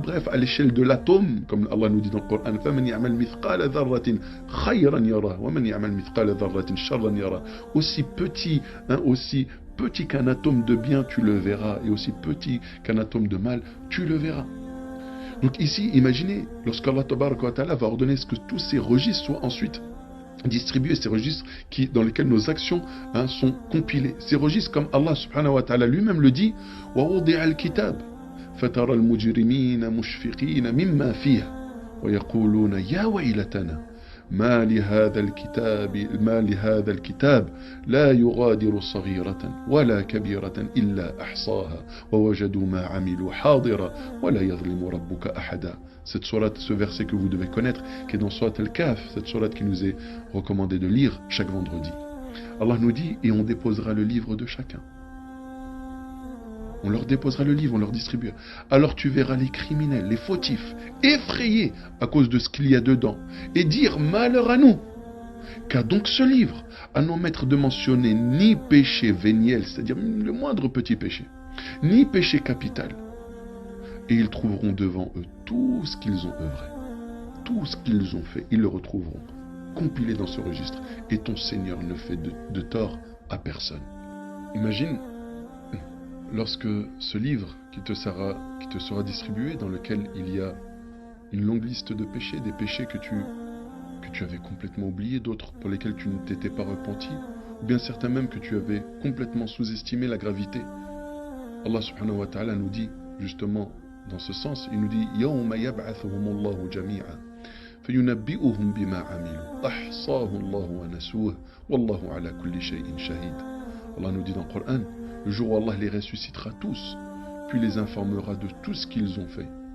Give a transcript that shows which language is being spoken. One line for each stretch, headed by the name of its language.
French: Bref, à l'échelle de l'atome, comme Allah nous dit dans le Coran, aussi petit, aussi petit qu'un atome de bien, tu le verras, et aussi petit qu'un atome de mal, tu le verras. Donc ici, imaginez, lorsqu'Allah va ordonner que tous ces registres soient ensuite distribués, ces registres dans lesquels nos actions sont compilées. Ces registres, comme Allah subhanahu wa ta'ala lui-même le dit,
Arabic: وَوُضِعَ الْكِتَابِ فَتَرَى الْمُجْرِمِينَ مُشْفِقِينَ مِمَّا فِيهِ وَيَقُولُونَ يَا وَيْلَتَنَا ما لهذا الكتاب لا يغادر صغيرة ولا كبيرة إلا أحصاها ووجدوا ما عملوا حاضرا ولا يظلم ربك أحدا.
French: Cette sourate, ce verset que vous devez connaître, qui est dans Sourate Al-Kahf, cette sourate qui nous est recommandée de lire chaque vendredi. Allah nous dit, et on déposera le livre de chacun. On leur déposera le livre, on leur distribuera. Alors tu verras les criminels, les fautifs, effrayés à cause de ce qu'il y a dedans, et dire malheur à nous. Car donc ce livre, à non mettre de mentionner ni péché véniel, c'est-à-dire le moindre petit péché, ni péché capital. Et ils trouveront devant eux tout ce qu'ils ont œuvré, tout ce qu'ils ont fait, ils le retrouveront, compilé dans ce registre. Et ton Seigneur ne fait de tort à personne. Imagine, lorsque ce livre qui te sera distribué, dans lequel il y a une longue liste de péchés, des péchés que tu avais complètement oubliés, d'autres pour lesquels tu ne t'étais pas repenti, ou bien certains même que tu avais complètement sous-estimé la gravité. Allah subhanahu wa ta'ala nous dit
Arabic: justement dans ce sens, il nous dit يَوْمَ يَبْعَثُهُمُ اللَّهُ جَمِيعًا فَيُنَبِّئُهُم بِمَا عَمِلُوا أَحْصَاهُ اللَّهُ وَنَسُوهُ وَاللَّهُ عَلَى كُلِّ شَيْءٍ شَهِيدٌ.
French: Allah nous dit dans le Coran, le jour où Allah les ressuscitera tous, puis les informera de tout ce qu'ils ont fait.